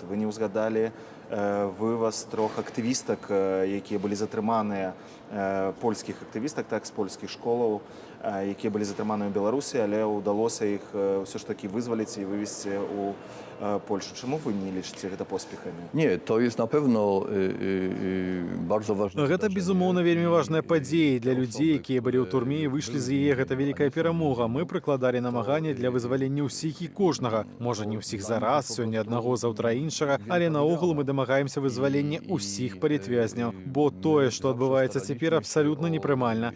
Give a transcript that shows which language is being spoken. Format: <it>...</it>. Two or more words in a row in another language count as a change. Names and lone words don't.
<be>Вы не ўзгадалі вываз 3 актывістак, якія былі затрыманыя, польскіх актывістак, так, з польскіх школаў, якія былі затрыманыя ў Беларусі, але ўдалося іх ўсё ж такі вызваліць і вывезці ў Польшу. Чаму вы не лічыце гэта поспехамі?</be> <pl>Nie, to jest na pewno bardzo ważne.</pl> <be>Гэта, безумоўна, вельмі важная падзея для людзей, якія былі ў турме і выйшлі з яе. Гэта вялікая перамога. Мы прыкладалі намаганне для вызвалення ўсіх і кожнага. Можа, не ўсіх зараз, сёння аднаго, заўтра іншага, але наогул мы дамагаемся вызвалення ўсіх палітвязняў. Бо тое, што адбываецца цяпер, абсалютна непрымальна.</be>